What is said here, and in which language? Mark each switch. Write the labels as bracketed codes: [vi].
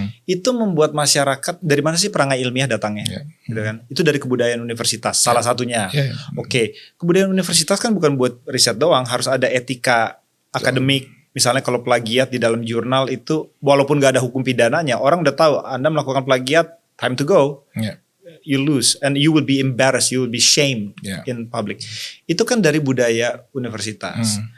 [id] Itu membuat masyarakat, dari mana sih perangai ilmiah datangnya? Gitu kan? Itu dari kebudayaan universitas salah satunya. Oke, kebudayaan universitas kan bukan buat riset doang, harus ada etika akademik. Misalnya kalau plagiat di dalam jurnal itu walaupun gak ada hukum pidananya, orang udah tahu Anda melakukan plagiat, [en] time to go. You lose and you will be embarrassed, you will be shamed in public. [id] Itu kan dari budaya universitas.